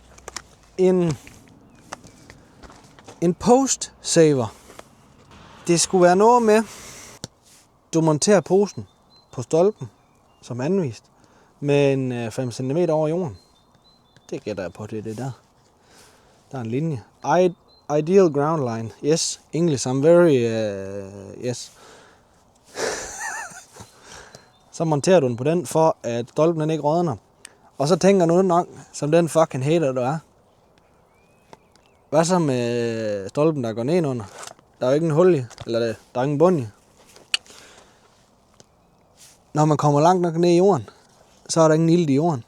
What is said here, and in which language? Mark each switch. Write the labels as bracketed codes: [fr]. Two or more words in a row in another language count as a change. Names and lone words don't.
[da] En post saver. Det skulle være noget med, du monterer posen på stolpen, som anvist, med en 5 cm over jorden. Det gætter jeg på, det er det der. Der er en linje. [en] Ideal ground line. Yes, English, I'm very, yes. [da] Så monterer du den på den, for at stolpen den ikke rådner. Og så tænker du nok, som den [en] fucking hater [da] du er. Hvad så med stolpen, der går ned under? Der er jo ikke en hul i, eller der er ingen bund i. Når man kommer langt nok ned i jorden, så er der ingen ilt i jorden.